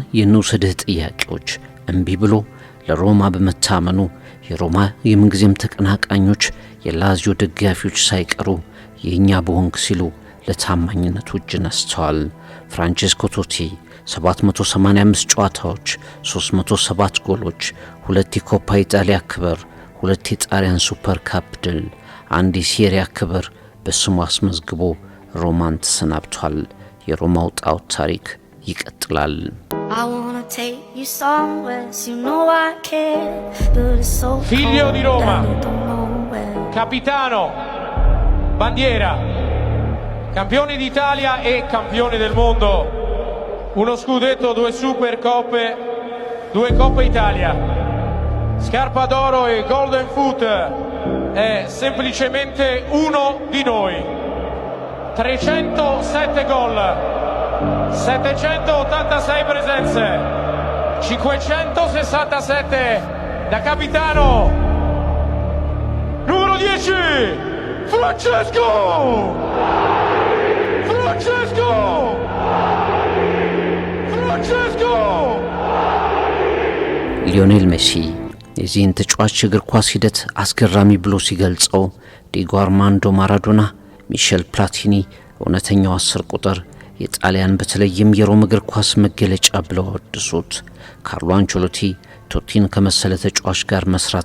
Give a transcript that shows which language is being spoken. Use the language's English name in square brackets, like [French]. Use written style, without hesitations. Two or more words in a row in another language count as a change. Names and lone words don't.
[Amharic] የንውሰድህ ጥያቄዎች እምቢ ብሎ ለሮማ በመታመኑ የሮማ የምንጊዜም ተቀናቃኞች የላዚዮ ደጋፊዎች ሳይቀሩ የኛ በሆንክ ሲሉ ለታማኝነቱ እጅ ነስተዋል። ፍራንቼስኮ ቶቲ 785 ጨዋታዎች፣ 307 ጎሎች፣ 2 የኮፓ ኢጣሊያ ክብር፣ 2 የጣሊያን ሱፐር ካፕ ድል፣ 1 የሴሪያ ክብር በስሙ አስመዝግቦ ሮማን ተሰናብቷል። የሮማው ጣዖት ታሪክ ይቀጥላል። [English] I wanna take you somewhere, you know I care, but it's so [Italian] Figlio [English] cold [Italian] di Roma, [English] that I don't know where. [Italian] capitano, bandiera, campione d'Italia e campione del mondo, uno scudetto, 2 Supercoppe, 2 Coppa Italia, scarpa d'oro e Golden Foot, è semplicemente uno di noi. 307 gol, 786 presenze, 567 da capitano. Numero 10, Francesco! Francesco! Francesco! [Amharic] ሊዮኔል ሜሲ የዚህን ተጫዋች እግር ኳስ ሂደት አስገራሚ ብሎ ሲገልጸው ዲጎ አርማንዶ ማራዶና፣ ሚሼል ፕላቲኒ እውነተኛው 10 ቁጥር የጣሊያን በተለይም የሮም እግር ኳስ መገለጫ ብለው አወድሱት። ካርሎ አንቸሎቲ ቶቲን ከመሰለ ተጫዋች ጋር መስራት